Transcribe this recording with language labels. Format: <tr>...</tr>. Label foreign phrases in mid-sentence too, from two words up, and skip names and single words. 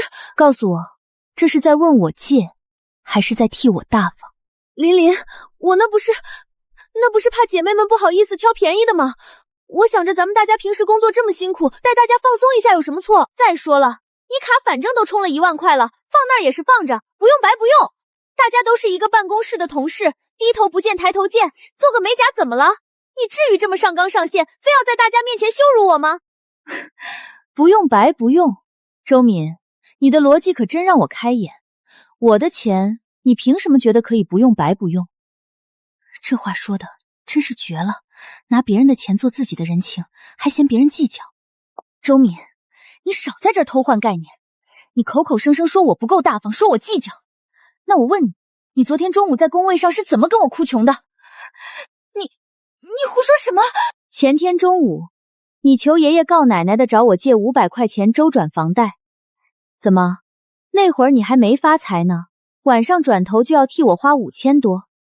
<zh>告訴我，這是在問我借，還是在替我大方？琳，我那不是怕姐妹們不好意思挑便宜的嗎？我想着咱們大家平時工作這麼辛苦，帶大家放鬆一下有什麼錯？再說了，你卡反正都充了1萬塊了，放那兒也是放着，不用白不用。大家都是一個辦公室的同事，低頭不見抬頭見，做個美甲怎麼了？你至於這麼上綱上線，非要在大家面前羞辱我嗎？不用白不用，周敏，你的邏輯可真讓我開眼。我的錢，你憑什麼覺得可以不用白不用？這話說的真是絕了，拿別人的錢做自己的人情，還嫌別人計較。周敏，你少在這兒偷換概念，你口口聲聲說我不夠大方，說我計較。那我問你，你昨天中午在工位上是怎麼跟我哭窮的？你胡說什麼？前天中午，你求爺爺告奶奶的找我借500塊錢周轉房貸。怎麼，那會兒你還沒發財呢？晚上轉頭就要替我花5000多。</zh>